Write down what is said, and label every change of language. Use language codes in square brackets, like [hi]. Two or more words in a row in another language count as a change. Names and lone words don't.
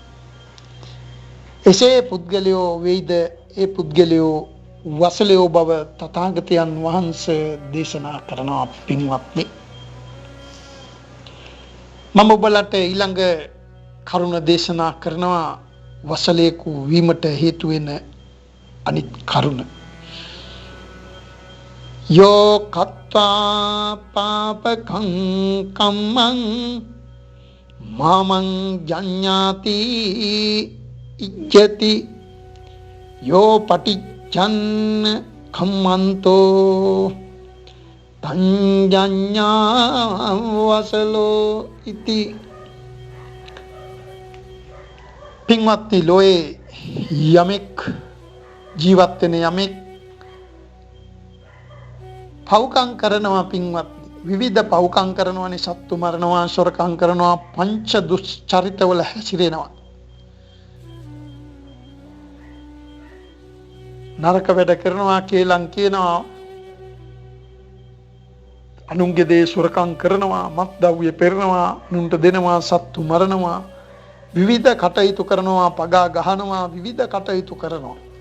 [si] එසේ පුද්ගලයෝ වෙයිද ඒ පුද්ගලයෝ වසලයෝ බව තථාගතයන් වහන්සේ දේශනා කරනවා පින්වත්නි. මම ඔබලට ඊළඟ කරුණ දේශනා කරනවා වසලයෙකු වීමට හේතු වෙන අනිත් කරුණ. [pi] යෝ කତ୍වා පාපකං කම්මං මාමං ජඤ්ඤාති ඉජ්ජති යෝ පටිච්චන්න කම්මන්තෝ තංජඤ්ඤා වසලෝ ඉති. [si] පින්වත්නි, ලෝයේ යමෙක් ජීවත් වෙන යමෙක් පව්කම් කරනවා පින්වත්නි, විවිධ පව්කම් කරනවානේ. සත්තු මරනවා, සොරකම් කරනවා, පංච දුෂ්චරිතවල හැසිරෙනවා, නරක වැඩ කරනවා, කේලම් කියනවා, අනුන්ගේ දේ සොරකම් කරනවා, මත්ද්‍රව්‍ය පෙරනවා, අනුන්ට දෙනවා, සත්තු මරනවා, විවිධ කටයුතු කරනවා, පගා ගහනවා, විවිධ කටයුතු කරනවා.